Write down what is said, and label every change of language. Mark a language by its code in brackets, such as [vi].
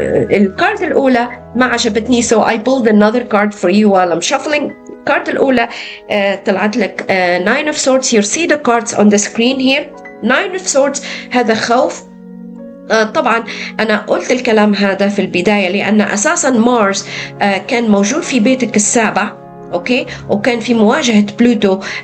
[ar] الكارد الأولى ما عجبتني, [en] so I pulled another card for you while I'm shuffling. [ar] الكارد الأولى طلعت لك Nine of Swords. [en] You see the cards on the screen here. Nine of Swords [ar] هذا خوف. طبعا أنا قلت الكلام هذا في البداية لأن أساسا مارس كان موجود في بيتك السابع، أوكي، وكان في مواجهة بلوتو.